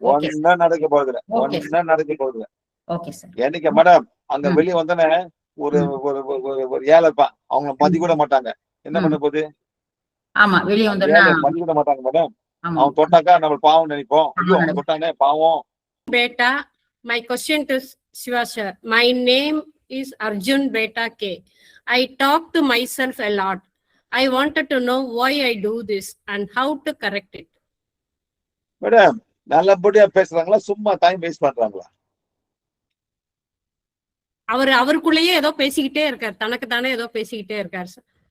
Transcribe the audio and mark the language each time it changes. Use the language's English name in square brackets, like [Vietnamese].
[Tamil] ஒண்ணா நடக்க போகுதுல. Okay sir. என்னைக்கு மேடம் அங்க வெளியே வந்தனே ஒரு ஏழை இருப்பான், அவங்க மதி கூட மாட்டாங்க, என்ன பண்ண போகுது? ஆமா, வெளியே வந்தோம்னா மதி கூட மாட்டாங்க மேடம். அவன் தொட்டாக்கா நம்ம பாவம் நினைப்போம், ஐயோ அவன் தொட்டானே பாவம். [English] Beta, my question to Shiva sir. My name is Arjun Beta K. I talk to myself a lot. I wanted to know why I do this and how to correct it. [Tamil] Madam, நல்லபடியா பேசுறாங்களா, சும்மா time waste பண்றாங்களா? அவருக்குள்ளேயே ஏதோ பேசிக்கிட்டே இருக்காரு, தனக்கு தானே ஏதோ பேசிக்கிட்டே இருக்காரு சார்.